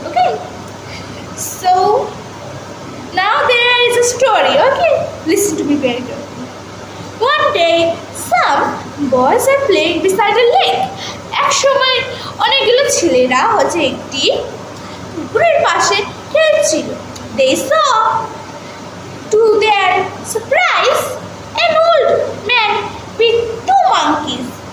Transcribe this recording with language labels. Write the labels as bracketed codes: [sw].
[en] Okay, so now there is a story. Okay, listen to me very carefully. One day some boys are playing beside a lake. [bn] এক সময় অনেকগুলো ছেলেরা হচ্ছে একটি পুকুরের পাশে খেলছিল। [en] They saw, to their surprise, an old man with 2 monkeys.